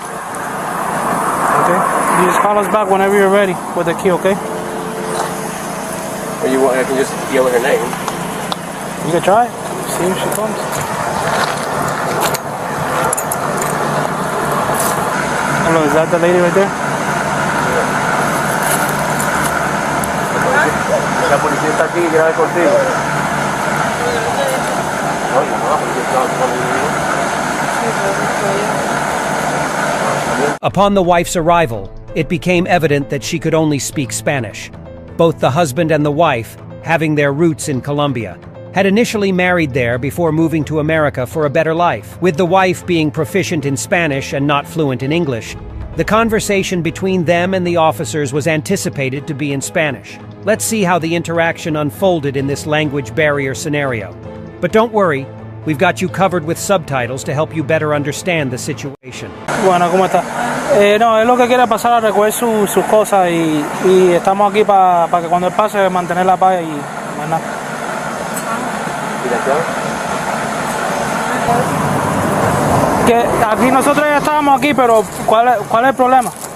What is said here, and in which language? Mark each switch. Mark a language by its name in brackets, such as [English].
[English] Okay? You just call us back whenever you're ready with the key, okay? Or you want? I can just yell her name. You can try it. See if she comes. Hello, is that the lady right there? [Spanish] La policía está aquí, grave contigo. [English] Upon the wife's arrival, it became evident that she could only speak Spanish. Both the husband and the wife, having their roots in Colombia, had initially married there before moving to America for a better life. With the wife being proficient in Spanish and not fluent in English, the conversation between them and the officers was anticipated to be in Spanish. Let's see how the interaction unfolded in this language barrier scenario. But don't worry, we've got you covered with subtitles to help you better understand the situation. [Spanish] Bueno, ¿cómo está? No, es lo que quiere pasar a recoger sus cosas y estamos aquí para que cuando él pase mantener la paz y más nada. Que aquí nosotros ya estábamos aquí, pero ¿cuál es el problema?